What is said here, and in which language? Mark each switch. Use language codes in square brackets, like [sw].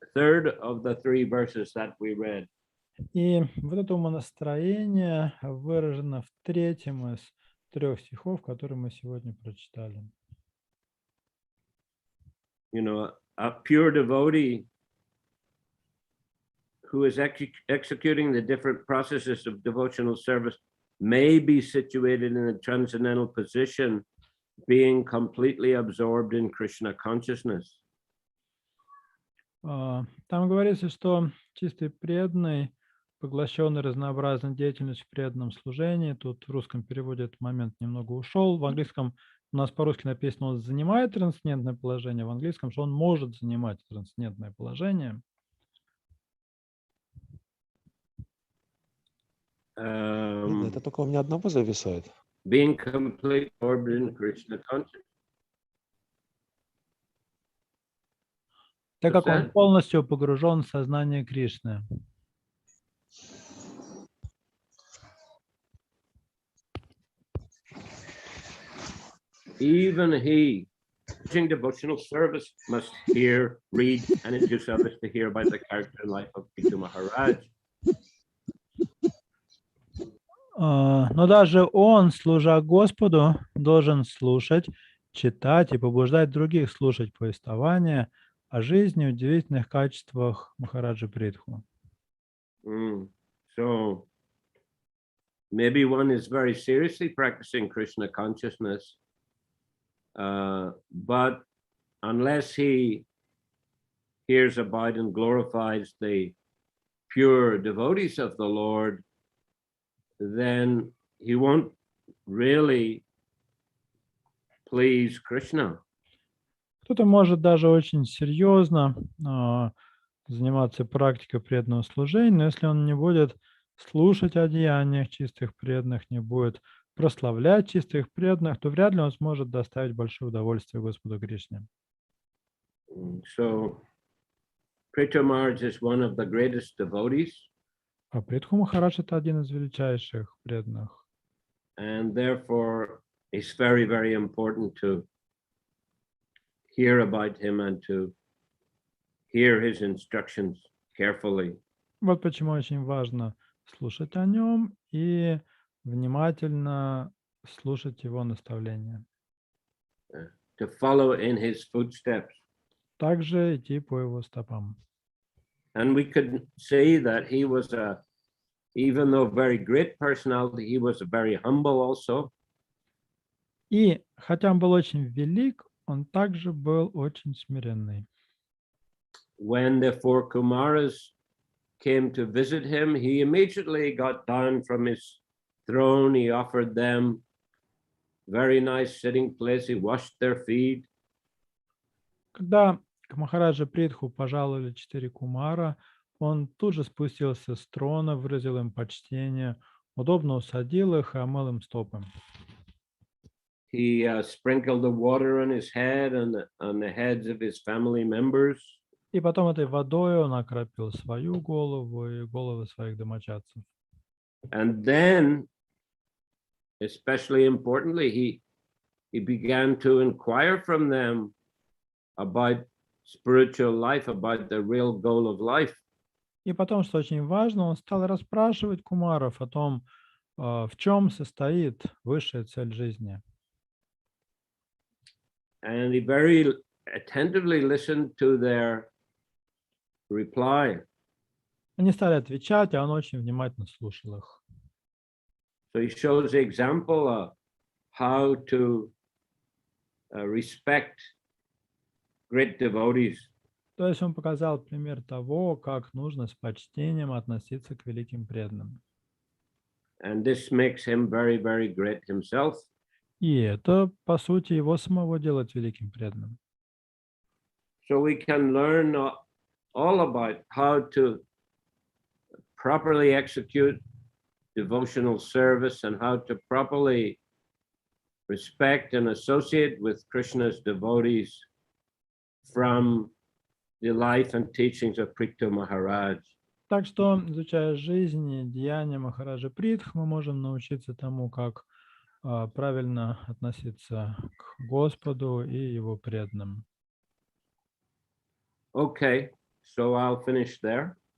[en] third of the 3 verses that we read. [ru] И вот это умонастроение выражено в третьем из 3 стихов, которые мы сегодня прочитали. [en] You know, a pure devotee who is executing the different processes of devotional service may be situated in a transcendental position, being completely absorbed in Krishna consciousness. [ru] Там говорится, что чистый преданный, поглощенный разнообразной деятельностью в преданном служении, тут в русском переводе этот момент немного ушел, в английском у нас по-русски написано, он занимает трансцендентное положение, в английском, что он может занимать трансцендентное положение. Это только у меня одного зависает. [en] Being completely absorbed in Krishna consciousness. [ru] Так как он полностью погружен в сознание Кришны. [en] Even he, doing devotional service, must hear, read, and do service to hear about the character and life of Prithu Maharaj. [ru] Но даже он, служа Господу, должен слушать, читать и побуждать других слушать повествования о жизни и удивительных качествах Махараджи Притху. [en] So maybe one is very seriously practicing Krishna consciousness, but unless he hears about and glorifies the pure devotees of the Lord, then he won't really please Krishna. [ru] Кто-то может даже очень серьезно заниматься практикой преданного служения, но если он не будет слушать о деяниях чистых преданных, не будет прославлять чистых преданных, то вряд ли он сможет доставить большое удовольствие Господу Кришне. [en] So, Prithu Maharaj is one of the greatest devotees. [ru] А Притху Махарадж — это один из величайших преданных. [en] And therefore, it's very, very important to hear about him and to hear his instructions carefully. [ru] Вот почему очень важно слушать о нем и внимательно слушать его наставления. [en] To follow in his footsteps. [ru] Также идти по его стопам. [en] And we could say that he was even though very great personality, he was very humble also. [ru] И хотя он был очень велик, он также был очень смиренный. [en] When the 4 Kumaras came to visit him, he immediately got down from his throne. He offered them very nice sitting place. He washed their feet. [ru] Когда к Махараджа Притху пожаловали 4 кумара, он тут же спустился с трона, выразил им почтение, удобно усадил их и омыл им стопы. [en] He sprinkled the water on his head and on the heads of his family members. [ru] И потом этой водой он окропил свою голову и головы своих домочадцев. [en] And then, especially importantly, he began to inquire from them about spiritual life, about the real goal of life. [ru] И потом, что очень важно, он стал расспрашивать кумаров о том, в чем состоит высшая цель жизни. [en] And he very attentively listened to their reply. [ru] Они стали отвечать, а он очень внимательно слушал их. [en] So he shows the example of how to respect great devotees. [ru] То есть он показал пример того, как нужно с почтением относиться к великим преданным. [en] And this makes him very, very great himself. [ru] И это, по сути, его самого делает великим преданным. [en] So we can learn all about how to properly execute devotional service and how to properly respect and associate with Krishna's devotees from the life and teachings of Prithu Maharaj. [ru] Так что, изучая жизнь и деяния Махараджа Притх, мы можем научиться тому, как правильно относиться к Господу и его преданным. [en] Okay, so I'll finish there.